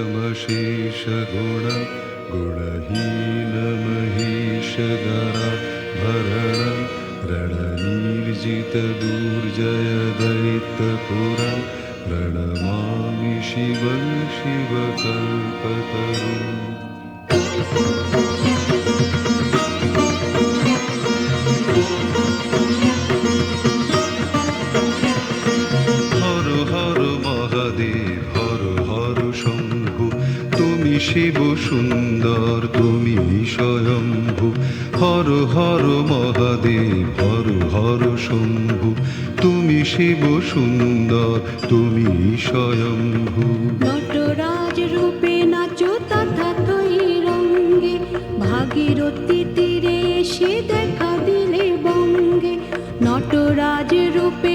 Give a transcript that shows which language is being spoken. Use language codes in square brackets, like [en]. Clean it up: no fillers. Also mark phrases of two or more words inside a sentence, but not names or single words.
[sa] शेषगुणं गुणहीनमहीशधरा भरणं रणनिर्जितदुर्जयदैत्यपुरं प्रणमामि शिवं शिवकल्पतरुम् हर हर महादेव हर हर शम्भु [bn] তুমি শিব সুন্দর তুমি স্বয়ম্ভু [sa] হর হর মহাদেব হর হর শম্ভু [bn] তুমি শিব সুন্দর তুমি স্বয়ম্ভু নটরাজ রূপে নাচো তথাতই রঙ্গে ভাগীরথী তীরে এসে দেখা দিলে বঙ্গে নটরাজ রূপে